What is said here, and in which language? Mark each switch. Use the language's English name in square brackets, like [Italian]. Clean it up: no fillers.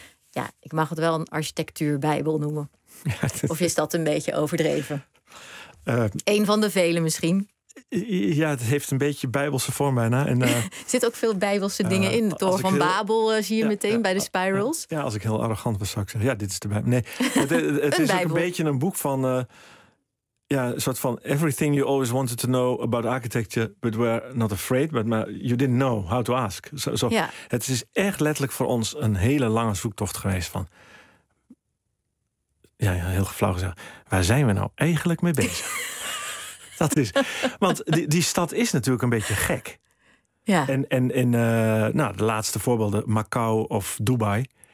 [Dutch] Ja, ik mag het wel een architectuurbijbel noemen. Of is dat een beetje overdreven? Eén van de vele misschien. Ja, het heeft een beetje bijbelse vorm bijna. Er zitten ook veel bijbelse dingen in. De Toren van Babel zie je meteen bij de spirals. Ja, als ik heel arrogant was, zou ik zeggen. Ja, dit is de bijbel. Nee, het is ook een beetje een boek van... [English] een soort van everything you always wanted to know about architecture, but were not afraid, but you didn't know how to ask. [Dutch] Het is echt letterlijk voor ons een hele lange zoektocht geweest van... heel flauw gezegd. Waar zijn we nou eigenlijk mee bezig? Dat is... Want die stad is natuurlijk een beetje gek. Ja. En de laatste voorbeelden, Macau of Dubai.